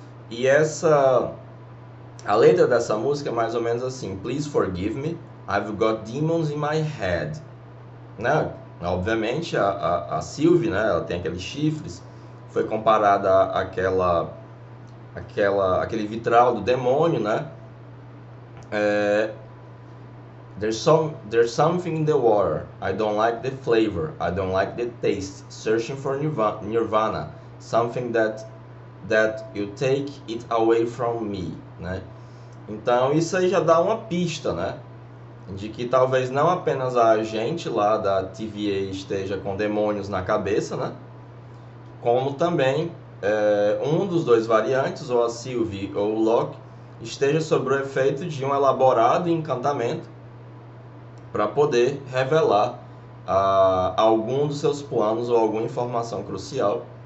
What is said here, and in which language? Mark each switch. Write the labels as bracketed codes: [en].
[pt] E a letra dessa música é mais ou menos assim: [en] Please forgive me, I've got demons in my head. [pt] Né? Obviamente a Sylvie, né, ela tem aqueles chifres, foi comparada àquele vitral do demônio, né? [en] There's something in the water. I don't like the flavor. I don't like the taste. Searching for nirvana. Something that you take it away from me, né? [pt] Então isso aí já dá uma pista, né? De que talvez não apenas a agente lá da TVA esteja com demônios na cabeça, né? Como também um dos dois variantes, ou a Sylvie ou o Loki, esteja sob o efeito de um elaborado encantamento para poder revelar algum dos seus planos ou alguma informação crucial.